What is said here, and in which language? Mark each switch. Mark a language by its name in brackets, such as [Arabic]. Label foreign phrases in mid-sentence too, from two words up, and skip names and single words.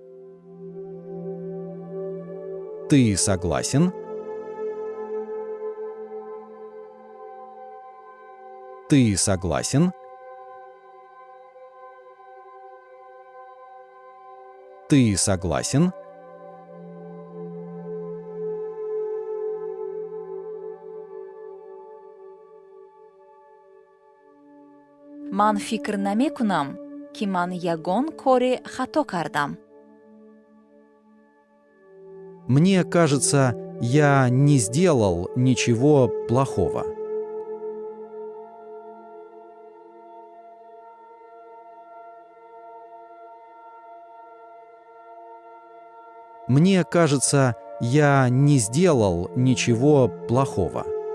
[Russian] Ты согласен? Ты согласен? Ты согласен? [Tajik] ман фикр намекунам, ки ман ягон кори хато кардам. [Russian] Мне кажется, я не сделал ничего плохого. Мне кажется, я не сделал ничего плохого.